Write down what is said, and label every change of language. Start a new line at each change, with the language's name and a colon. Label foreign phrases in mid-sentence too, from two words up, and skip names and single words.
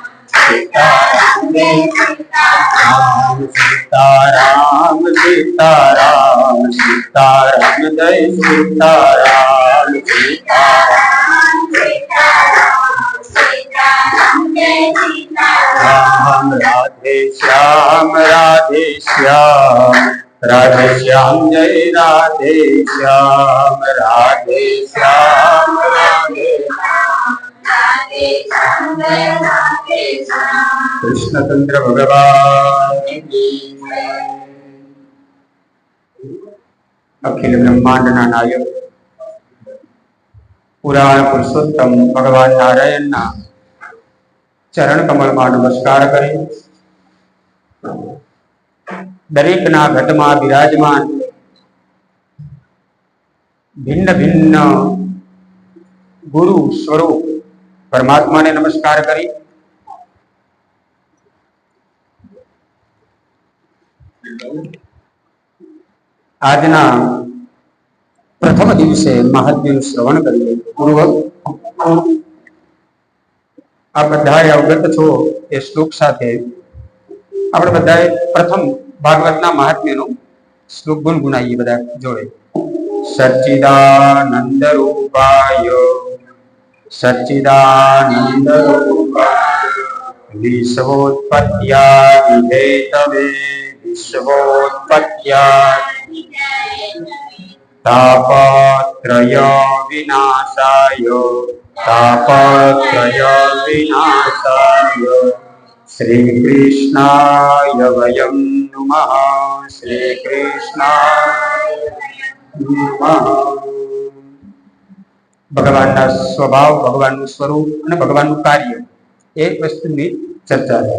Hindi: सीताराम सीताराम सीताराम सीताराम जय सीताराम सीताराम राधे श्याम राधे श्याम राधे श्याम जय राधे श्याम राधे श्याम राधे
Gujarati: કૃષ્ણચંદ્ર ભગવાન અખિલ બ્રહ્માંડ નાયક પુરાણ પુરુષોત્તમ ભગવાન નારાયણ ના ચરણ કમલ માં નમસ્કાર કરી દરેક ના ઘટ માં વિરાજમાન ભિન્ન ભિન્ન ગુરુ સ્વરૂપ પરમાત્મા ને નમસ્કાર કરી આજના પ્રથમ દિવસે મહાત્મ્યનું શ્રવણ કરીએ. પૂર્વક આ બધા અવગત છો એ શ્લોક સાથે આપણે બધાએ પ્રથમ ભાગવતના મહાત્મ્યનો શ્લોક ગુનગુનાઈએ બધા જોડે.
Sanskrit: સચ્ચિદાનંદ રૂપાય સચ્ચિદાનંદ રૂપાય વિશ્વોત્પત્યાદિ હેતવે વિશ્વોત્પત્યાદિ તાપત્રય વિનાશાય તાપત્રય વિનાશાય શ્રી કૃષ્ણાય વયં નમઃ શ્રી કૃષ્ણાય નમઃ.
Gujarati: ભગવાનના સ્વભાવ, ભગવાનનું સ્વરૂપ અને ભગવાનનું કાર્ય એ વસ્તુની ચર્ચા છે.